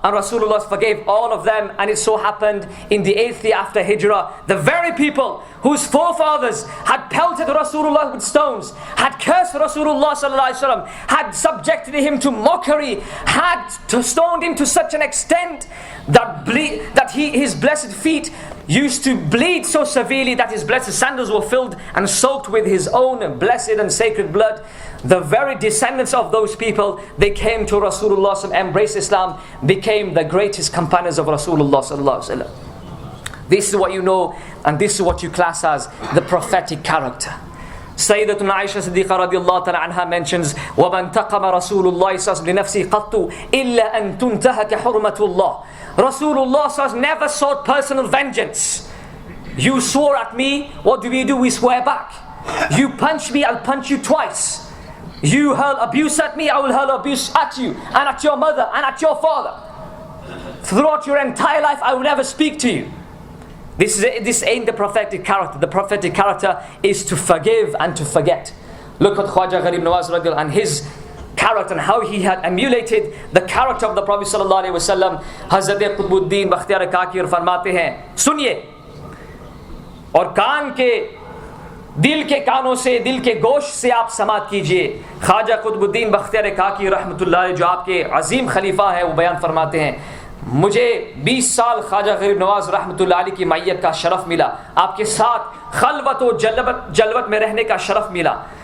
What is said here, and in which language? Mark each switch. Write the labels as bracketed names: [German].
[English] And Rasulullah forgave all of them, and it so happened in the 8th year after Hijrah, the very people whose forefathers had pelted Rasulullah with stones, had cursed Rasulullah sallallahu alaihi wasallam, had subjected him to mockery, had stoned him to such an extent that his blessed feet used to bleed so severely that his blessed sandals were filled and soaked with his own blessed and sacred blood. The very descendants of those people, they came to Rasulullah, embraced Islam, became the greatest companions of Rasulullah sallallahu alaihi wasallam. This is what you know, and this is what you class as the prophetic character. Sayyidatuna Aisha Siddiqa radiallahu ta'ala anha mentions, [Arabic] وَمَنْ تَقَمَ رَسُولُ اللَّهِ صَلَّى لِنَفْسِهِ قَطُّ إِلَّا أَن تُنْتَهَكَ حُرْمَةُ اللَّهِ. [English] Rasulullah never sought personal vengeance. You swore at me, what do? We swear back. You punch me, I'll punch you twice. You hurl abuse at me, I will hurl abuse at you, and at your mother, and at your father. Throughout your entire life, I will never speak to you. This ain't the prophetic character. The prophetic character is to forgive and to forget. Look at Khwaja Gharib Nawaz radiallahu and his character and how he had emulated the character of the Prophet sallallahu alaihi wasallam. [Urdu] Hazrat Qutbuddin Bakhtiyar Kakir فرماتے ہیں, سنیے اور کان کے دل کے کانوں سے, دل کے گوشت سے آپ سماعت کیجئے. خواجہ قطب الدین بختیار کاکی رحمۃ اللہ علیہ جو آپ کے عظیم خلیفہ ہیں, وہ بیان فرماتے ہیں, مجھے 20 سال خواجہ غریب نواز رحمۃ اللہ علیہ کی معیت کا شرف ملا, آپ کے ساتھ خلوت و جلوت میں رہنے کا شرف ملا.